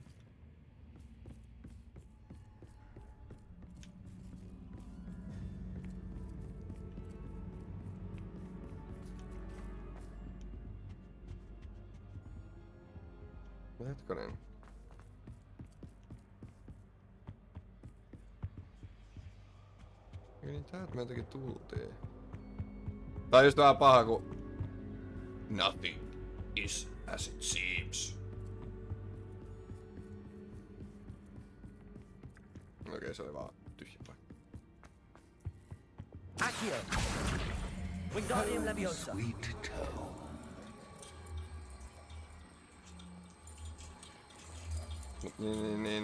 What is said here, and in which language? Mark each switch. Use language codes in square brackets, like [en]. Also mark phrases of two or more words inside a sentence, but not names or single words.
[fi] Hetkonen. Niin täältä me jotenkin tultiin. Tää on just vähän paha ku... [en] Nothing is as it seems. [fi] Okei, se oli vaan tyhjä paikka. [en] Accio. Wingardium Leviosa. Sweet tone. [fi] Niin.